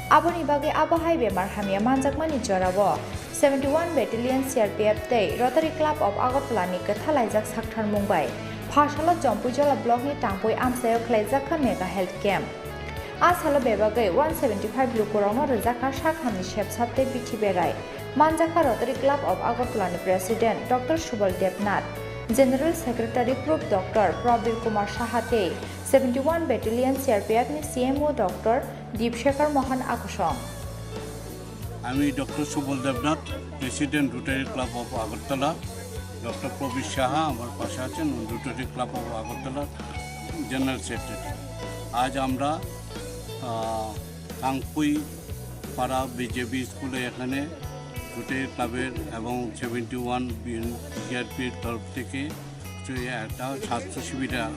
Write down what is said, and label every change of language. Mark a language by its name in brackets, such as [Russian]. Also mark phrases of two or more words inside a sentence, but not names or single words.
[Kok Borok] Aboni bagi abahai bemar hamia manjakmani jorabo 71 Battalion CRPF tei Rotary Club of Agartala ni kathalaijak sakthar mungbai phasalo Jompujola block ni tangpui amsayo khlaijak [English] mega health camp [Kok Borok] asalo bebagai 175 lukurangno rejaka sakhamni shepsapte bithi berai manjaka Rotary Club of Agartala ni President Dr. Subal Devnath [English] General Secretary [Kok Borok] Group Dr. Prabir Kumar Shahate 71 Battalion CRPF ni CMO Dr. Deepshekar Mohan Akosong [Bangla] আমি ডক্টর সুবল দেবনাথ প্রেসিডেন্ট রোটারি ক্লাব অফ আগরতলা ডক্টর প্রবীর সাহা আমার পাশে আছেন রোটারি ক্লাব অফ আগরতলার [English] General Secretary [Bangla] আজ আমরা কাংপুই পাড়া বিজেপি স্কুলে এখানে রোটারি ক্লাবের এবং 71 বিআরপির তরফ থেকে একটা স্বাস্থ্য শিবির